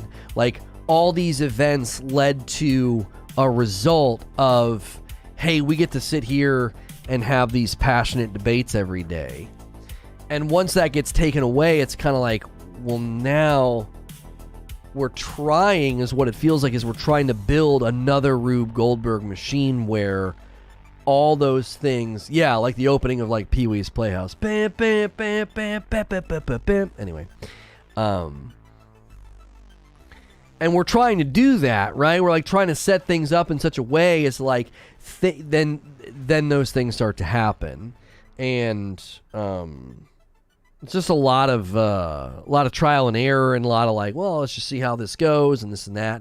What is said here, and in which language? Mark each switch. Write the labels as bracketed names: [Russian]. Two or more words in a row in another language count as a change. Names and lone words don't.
[English] Like all these events led to a result of, hey, we get to sit here and have these passionate debates every day. And once that gets taken away, it's kind of like, well, now we're trying, is what it feels like, is we're trying to build another Rube Goldberg machine where all those things, like the opening of like Pee-wee's Playhouse. Bam, bam, bam, bam, bam, bam, bam, bam, bam. Anyway. And we're trying to do that, right? We're like trying to set things up in such a way as like, then those things start to happen. And it's just a lot of trial and error, and a lot of like, well, let's just see how this goes and this and that.